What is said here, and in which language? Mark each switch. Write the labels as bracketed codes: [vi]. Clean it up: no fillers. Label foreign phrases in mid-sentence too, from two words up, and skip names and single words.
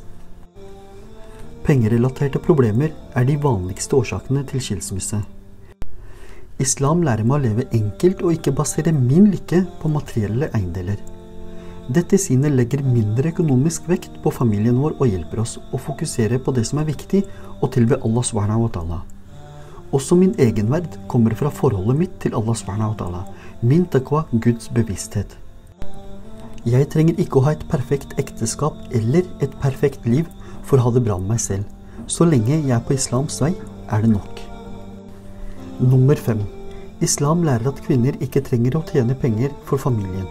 [no] Pengerelaterte problemer er de vanligste årsakene til skilsmisse. Islam lærer meg å leve enkelt og ikke basere min lykke på materielle eiendeler. Dette synet legger mindre økonomisk vekt på familien vår og hjelper oss å fokusere på det som er viktig og tilbe Allah [ar] سبحانه وتعالى. [no] Også min egenverd kommer fra forholdet mitt til Allah [ar] سبحانه وتعالى, [no] min taqwa, Guds bevissthet. Jeg trenger ikke å ha et perfekt ekteskap eller et perfekt liv for å ha det bra med meg selv. Så lenge jeg er på islams vei, er det nok. Nummer 5. Islam lærer at kvinner ikke trenger å tjene penger for familien.